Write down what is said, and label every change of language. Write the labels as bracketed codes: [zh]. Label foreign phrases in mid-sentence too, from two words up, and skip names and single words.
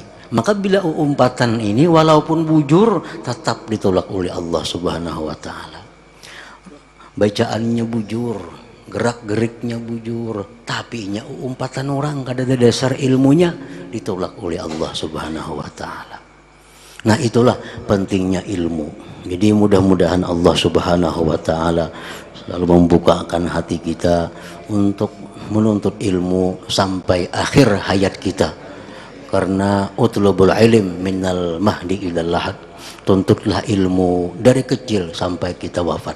[bjn] Maka bila umpatan ini walaupun bujur tetap ditolak oleh Allah [ar] Subhanahu wa taala. [bjn] Bacaannya bujur, gerak-geriknya bujur, tapi umpatan orang kada ada dasar ilmunya, ditolak oleh Allah [ar] Subhanahu wa taala. [bjn] Nah, itulah pentingnya ilmu. Jadi mudah-mudahan Allah [ar] Subhanahu wa taala [bjn] selalu membukakan hati kita untuk menuntut ilmu sampai akhir hayat kita. Karena [ar] utlubul ilm minal mahdi ilal lahad, [bjn] tuntutlah ilmu dari kecil sampai kita wafat.